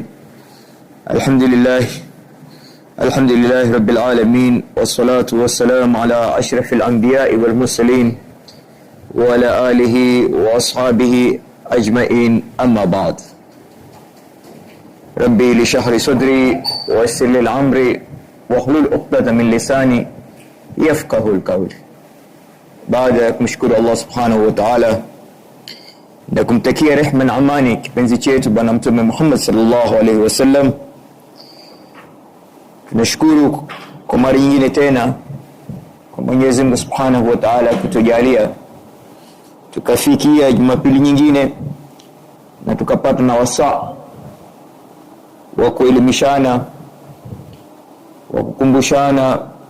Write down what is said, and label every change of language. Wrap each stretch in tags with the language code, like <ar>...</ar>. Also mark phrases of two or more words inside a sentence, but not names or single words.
<ar>الحمد لله رب العالمين، والصلاة والسلام على أشرف الأنبياء والمرسلين وعلى آله وأصحابه أجمعين، أما بعد. ربي لشهر صدري ويسر لي الأمر واحلل عقدة من لساني يفقه القول.</ar> <sw>Baada ya kumshukuru</sw> <ar>الله سبحانه وتعالى</ar> <sw>na kumtakia rehema na amani kipenzi chetu bwana mtume Muhammad</sw> <ar>صلى الله عليه وسلم,</ar> <sw>tunashukuru kwa mara nyingine tena kwa Mwenyezi Mungu</sw> <ar>سبحانه وتعالى</ar> <sw>kutujalia tukafikia Jumapili nyingine na tukapata na wasaa wa kuelimishana, wa kukumbushana,</sw>